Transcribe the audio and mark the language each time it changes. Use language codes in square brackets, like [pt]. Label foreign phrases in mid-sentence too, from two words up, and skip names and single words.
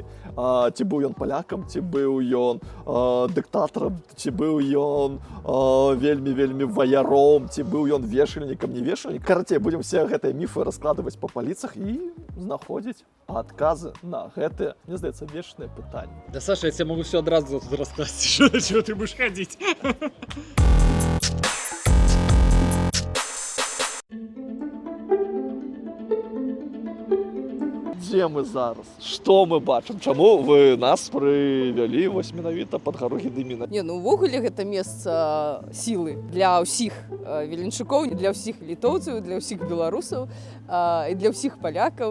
[be] Ці быў ён палякам, ці быў ён дыктатарам, ці быў ён вельмі ваяром, ці быў ён вешальнікам, не вешальнік. Карацей, будзем все гэтыя міфы раскладваць па паліцах і знаходзіць адказы на гэтыя, мне здаецца, вечныя пытанні. [ru] Да, Саша, я тебе могу все одразу тут рассказать, что до чего ты будешь ходить. [be] Дзе мы зараз? Што мы бачым? Чаму вы нас прывялі вось менавіта пад гару Гедыміна? Не, ну увогуле гэта месца сілы для ўсіх віленчукоў, для ўсіх літоўцаў, для ўсіх беларусаў і для ўсіх палякаў.